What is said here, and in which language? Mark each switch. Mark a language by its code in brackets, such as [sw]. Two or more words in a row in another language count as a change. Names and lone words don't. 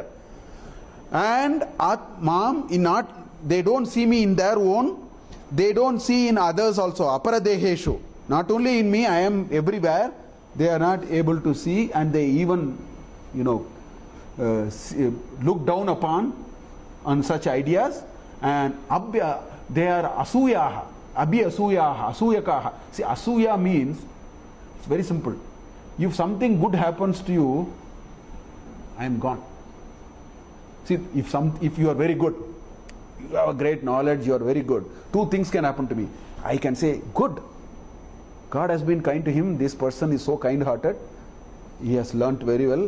[en] And mom, they don't see me in their own, they don't see in others also. Aparadeheshu. Not only in me, I am everywhere. They are not able to see, and they even, look down upon on such ideas. And they are [sa] asuyaha, abhyasuyaha, asuyakaha. [en] See, asuya means, it's very simple. if something good happens to you, I am gone. See, if you are very good, you have a great knowledge, you are very good, two things can happen to me. I can say, good, God has been kind to him, this person is so kind-hearted, he has learnt very well.